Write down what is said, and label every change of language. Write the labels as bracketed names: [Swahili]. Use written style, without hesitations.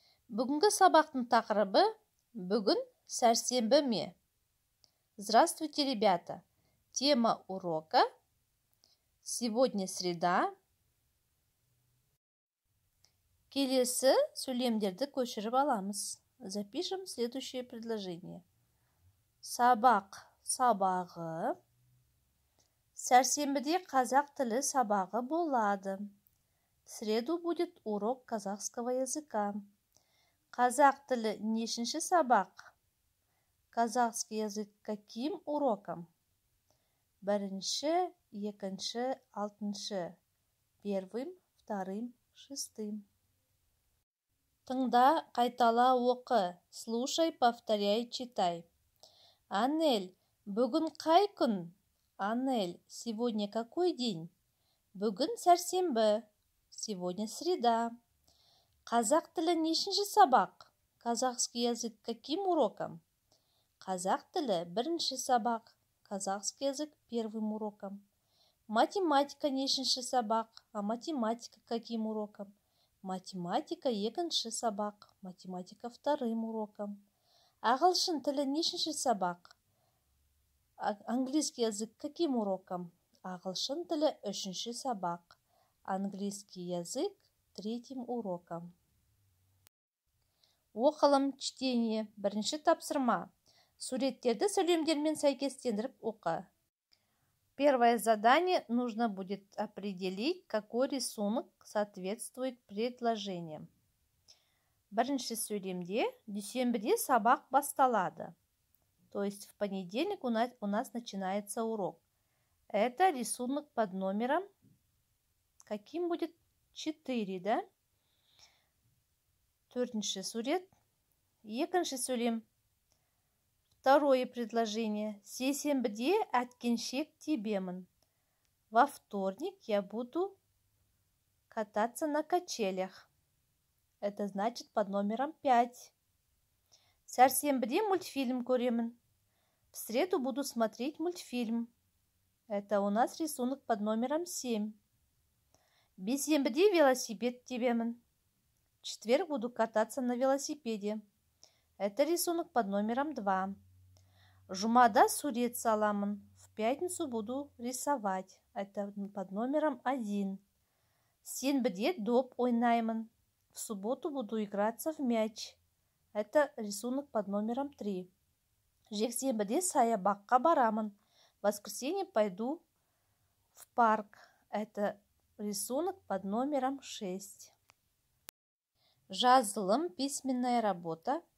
[Kazakh] Бүгінгі сабақтың тақырыбы бүгін сәрсенбі ме? [Russian] Здравствуйте, ребята! Тема урока сегодня среда. [Kazakh] Келесі сөйлемдерді көшіріп аламыз. [Russian] Запишем следующее предложение. [Kazakh] Сабақ сабағы. Сәрсенбіде қазақ тілі сабағы болады. [Russian] В среду будет урок казахского языка. [Kazakh] Қазақ тілі нешінші сабақ? [Russian] Казахский язык каким уроком? [Kazakh] Бірінші, екінші, алтыншы. [Russian] Первым, вторым, шестым. [Kazakh] Тыңда, қайтала оқы. [Russian] Слушай, повторяй, читай. [Kazakh] Анель, бүгін қай күн? [Russian] Анель, сегодня какой день? [Kazakh] Бүгін сәрсенбі. [Russian] Сегодня среда. [Kazakh] Қазақ тілі нешінші сабақ? [Russian] Казахский язык каким уроком? [Kazakh] Қазақ тілі бірінші сабақ. [Russian] Казахский язык первым уроком. [Kazakh] Математика нешінші сабақ? [Russian] А математика каким уроком? [Kazakh] Математика екінші сабақ. [Russian] Математика вторым уроком. [Kazakh] Ағылшын тілі нешінші сабақ? [Russian] Английский язык каким уроком? [Kazakh] Ағылшын тілі үшінші сабақ. [Russian] Английский язык третьим уроком. [Kazakh] Оқылым, чтение. Бірінші тапсырма. Суреттерді сөйлемдермен сәйкестендіріп оқы. [Russian] Первое задание. Нужно будет определить, какой рисунок соответствует предложениям. [Kazakh] Бірінші сөйлемде дүйсенбіде сабақ басталады. [Russian] То есть в понедельник у нас начинается урок. Это рисунок под номером. Каким будет? 4, да? [Kazakh] Төртінші сурет. Екінші сөйлем. [Russian] Второе предложение. [Kazakh] Сейсенбіде әткеншек тебемін. [Russian] Во вторник я буду кататься на качелях. Это значит под номером 5. [Kazakh] Сәрсенбіде мультфильм көремін. [Russian] В среду буду смотреть мультфильм. Это у нас рисунок под номером 7. [Kazakh] Бейсенбіде велосипед тебемін. [Russian] В четверг буду кататься на велосипеде. Это рисунок под номером 2. [Kazakh] Жұмада сурет саламын. [Russian] В пятницу буду рисовать. Это под номером 1. [Kazakh] Сенбіде доп ойнаймын. [Russian] В субботу буду играться в мяч. Это рисунок под номером 3. [Kazakh] Жексенбіде саябаққа барамын. [Russian] В воскресенье пойду в парк. Это рисунок под номером 6. Жазылым, письменная работа.